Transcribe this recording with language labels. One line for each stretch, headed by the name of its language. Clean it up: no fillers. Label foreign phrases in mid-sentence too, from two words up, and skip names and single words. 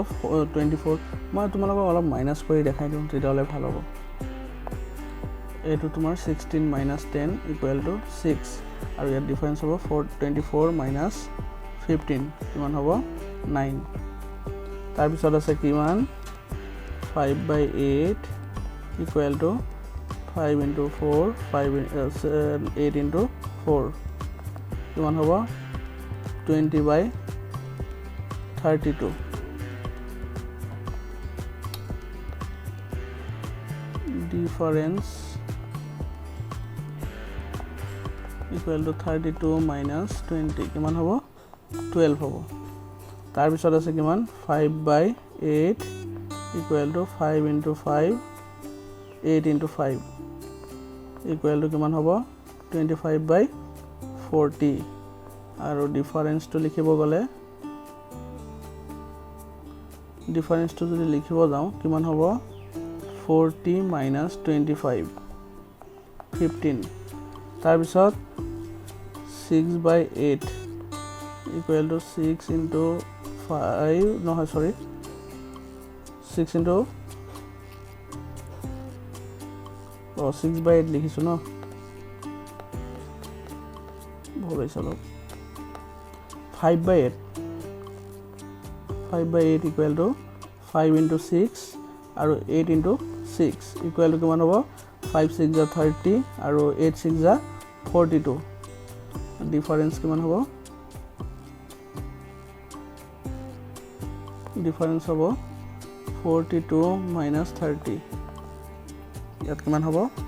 Assamese: 24 মই তোমালোকক অলপ মাইনাস কৰি দেখাই দিম তেতিয়াহলে ভাল হ'ব এটো তোমাৰ
English: 16 minus 10 equal to 6
Assamese: আৰু ইয়াত ডিফাৰেন্স হ'ব
English: 24 minus 15
Assamese: কিমান হ'ব 9 তাৰ পিছত আছে কিমান
English: 5/8 equal to 5 into 4 8 into 4
Assamese: কিমান হ'ব 20/32
English: difference equal to 32 minus 20
Assamese: কিমান হ'ব 12 হ'ব তাৰ পিছত আছে কিমান
English: 5/8 equal to 5 into 5 8 into 5 equal to
Assamese: কিমান হ'ব 25/40 আৰু ডিফাৰেন্সটো লিখিব গলে ডিফাৰেন্সটো যদি লিখিব যাও কিমান হ'ব
English: 40 minus 25
Assamese: 15 তাৰ পিছত
English: 6/8 equal to 6 into 5
Assamese: নহয় sorry
English: 6 into 6/8
Assamese: লিখিছো ন ভুল হৈছে অলপ
English: 5/8 equal to 5 into 6
Assamese: আৰু
English: 8 into 6 equal to
Assamese: কিমান হ'ব 5 6 * 30 আৰু 8 6 * 42 ডিফাৰেন্স কিমান হ'ব ডিফাৰেন্স হ'ব
English: 42 minus 30
Assamese: ইয়াত কিমান হ'ব